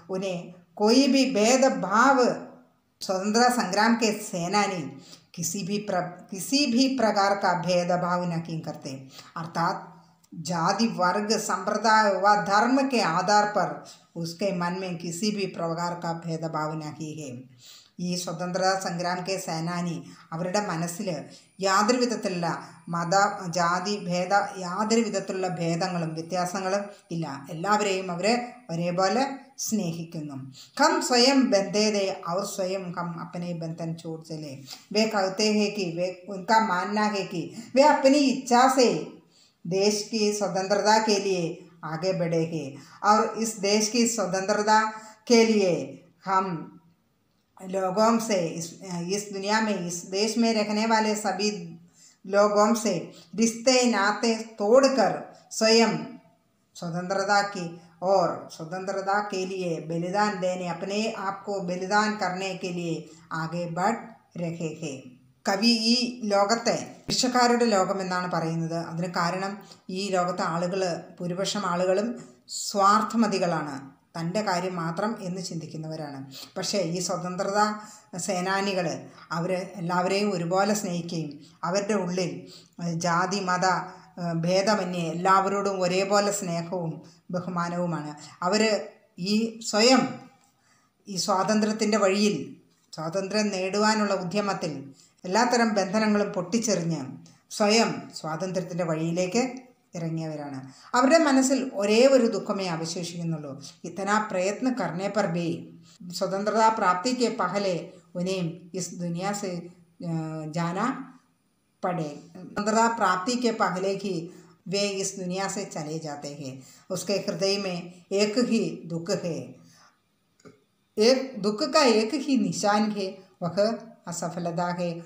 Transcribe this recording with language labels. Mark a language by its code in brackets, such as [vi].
[hi] उन्हें कोई भी भेदभाव, स्वतंत्रता संग्राम के सेनानी किसी भी प्रकार का भेदभाव नहीं करते, अर्थात जाति वर्ग संप्रदाय व धर्म के आधार पर उसके मन में किसी भी प्रकार का भेदभाव नहीं है। [ml] ഈ സ്വതന്ത്രതാ സംഗ്രാം കെ സേനാനി അവരുടെ മനസ്സിൽ യാതൊരു വിധത്തിലുള്ള മത ജാതി ഭേദ യാതൊരു വിധത്തിലുള്ള ഭേദങ്ങളും വ്യത്യാസങ്ങളും ഇല്ല, എല്ലാവരെയും അവർ ഒരേപോലെ स्नेहिക്കുന്നു। [hi] हम स्वयं बंधे थे और स्वयं हम अपने बंधन छोड़ चले। वे कहते हैं कि वे उनका मानना है कि वे अपनी इच्छा से देश की स्वतंत्रता के लिए आगे बढ़े हैं और इस देश की स्वतंत्रता के लिए हम लोगों से इस दुनिया में, इस देश में रहने वाले सभी लोगों से रिश्ते नाते तोड़कर स्वयं स्वतंत्रता की और स्वतंत्रता के लिए बलिदान देने, अपने आप को बलिदान करने के लिए आगे बढ़ रहे हैं। [ml] കവി ഈ ലോകത്തെ ഭിക്ഷക്കാരുടെ ലോകമെന്നാണ് പറയുന്നത്. അതിന് കാരണം ഈ ലോകത്തെ ആളുകൾ, ഭൂരിപക്ഷം ആളുകളും സ്വാർത്ഥമതികളാണ്, തൻ്റെ കാര്യം മാത്രം എന്ന് ചിന്തിക്കുന്നവരാണ്. പക്ഷേ ഈ സ്വതന്ത്രതാ സേനാനികൾ അവർ എല്ലാവരെയും ഒരുപോലെ സ്നേഹിക്കുകയും അവരുടെ ഉള്ളിൽ ജാതി മത ഭേദമന്യേ എല്ലാവരോടും ഒരേപോലെ സ്നേഹവും ബഹുമാനവുമാണ്. അവർ ഈ സ്വയം ഈ സ്വാതന്ത്ര്യത്തിൻ്റെ വഴിയിൽ, സ്വാതന്ത്ര്യം നേടുവാനുള്ള ഉദ്യമത്തിൽ എല്ലാത്തരം ബന്ധനങ്ങളും പൊട്ടിച്ചെറിഞ്ഞ് സ്വയം സ്വാതന്ത്ര്യത്തിൻ്റെ വഴിയിലേക്ക് ഇറങ്ങിയവരാണ്. അവരുടെ മനസ്സിൽ ഒരേ ഒരു ദുഃഖമേ അവശേഷിക്കുന്നുള്ളൂ. [hi] इतना प्रयत्न करने पर भी स्वतंत्रता प्राप्ति के पहले उन्हें इस दुनिया से जाना पड़े। स्वतंत्रता प्राप्ति के पहले ही वे इस दुनिया से चले जाते हैं। उसके हृदय में एक ही दुख है, एक दुख का एक ही निशान है, वह असफलता है।